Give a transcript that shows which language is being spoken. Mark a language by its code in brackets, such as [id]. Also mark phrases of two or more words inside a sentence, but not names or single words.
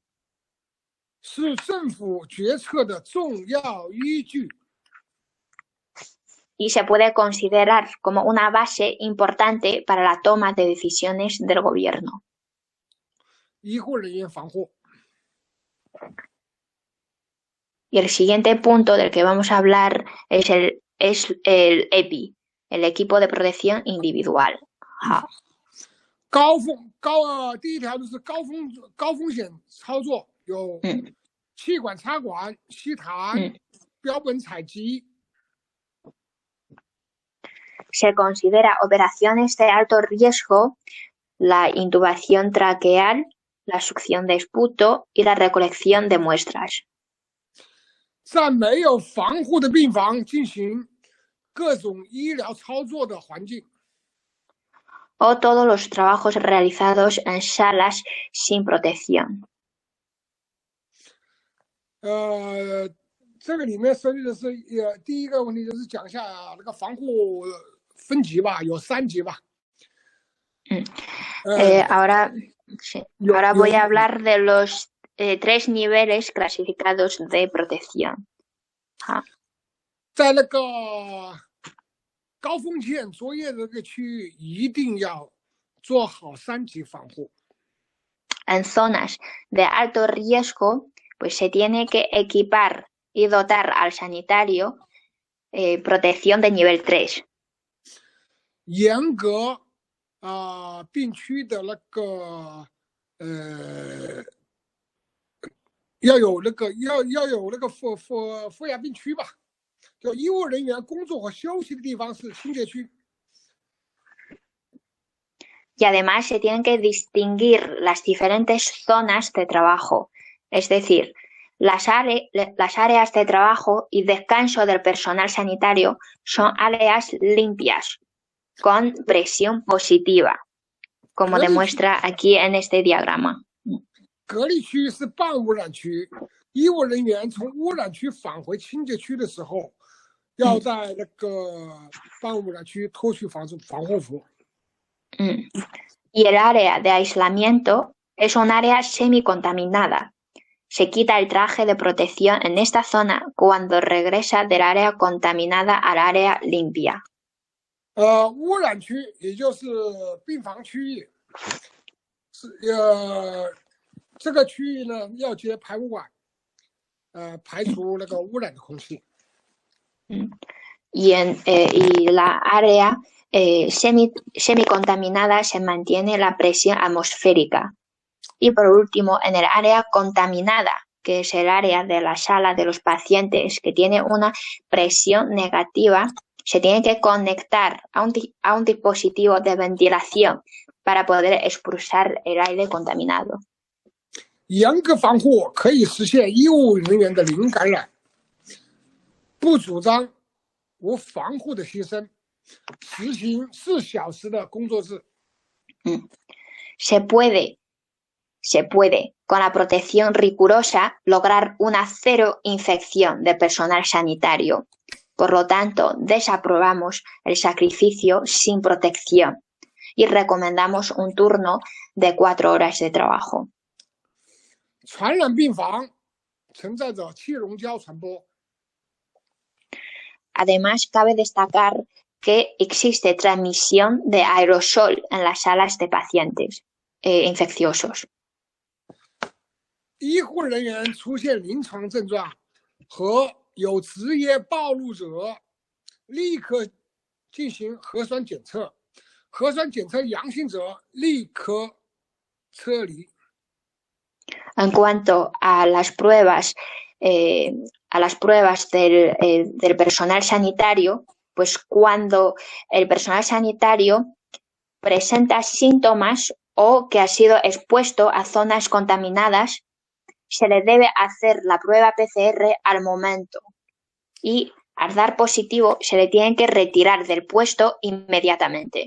[zh] 是政府决策的重要依据。 [es] Y se puede considerar como una base importante para la toma de decisiones del gobierno. [zh] 医护人员防护。 [es] Y el siguiente punto del que vamos a hablar es el EPI, el equipo de protección individual. [zh] 第一条就是高风险操作，有气管插管、吸痰、标本采集。 [es] Se considera operaciones de alto riesgo la intubación traqueal, la succión de esputo y la recolección de muestras. [zh] 在没有防护的病房进行各种医疗操作的环境。 [es] o todos los trabajos realizados en salas sin protección. [zh] 这个里面涉及的是第一个问题就是讲一下那个防护分级吧，有3级吧。 [es] Ahora voy a hablar de los 3 niveles clasificados de protección. [zh] 在那个高风险作业的这个区域，一定要做好3级防护。 [es] En zonas de alto riesgo, pues se tiene que equipar y dotar al sanitario protección de nivel 3. [zh] 严格病区的那个要有那个负压病区吧，就医务人员工作和休息的地方是清洁区。 [es] Y además se tienen que distinguir las diferentes zonas de trabajo, es decir, las áreas de trabajo y descanso del personal sanitario son áreas limpias, con presión positiva, como demuestra aquí en este diagrama. [zh] 隔离区是半污染区，医务人员从污染区返回清洁区的时候，要在那个半污染区脱去防护服。 [es] Y el área de aislamiento es un área semicontaminada. Se quita el traje de protección en esta zona cuando regresa del área contaminada al área limpia. [zh] 污染区也就是病房区域，这个区域呢要接排污管，排除那个污染的空气。 [es] Y la área semicontaminada se mantiene la presión atmosférica. Y por último, en el área contaminada, que es el área de la sala de los pacientes que tiene una presión negativa, se tiene que conectar a un dispositivo de ventilación para poder expulsar el aire contaminado. [zh] 严格防护可以实现医务人员的零感染，不主张无防护的牺牲，实行4小时的工作制。 [es] Se puede, con la protección rigurosa, lograr una 0 infección de personal sanitario. Por lo tanto, desaprobamos el sacrificio sin protección y recomendamos un turno de 4 horas de trabajo. [zh] 传染病房存在着气溶胶传播。 [es] Además, cabe destacar que existe transmisión de aerosol en las salas de pacientes infecciosos. [zh] 医护人员出现临床症状和有职业暴露者，立刻进行核酸检测，核酸检测阳性者立刻撤离。 [es] En cuanto a las pruebas del personal sanitario, pues cuando el personal sanitario presenta síntomas o que ha sido expuesto a zonas contaminadas, se le debe hacer la prueba PCR al momento y al dar positivo se le tiene que retirar del puesto inmediatamente.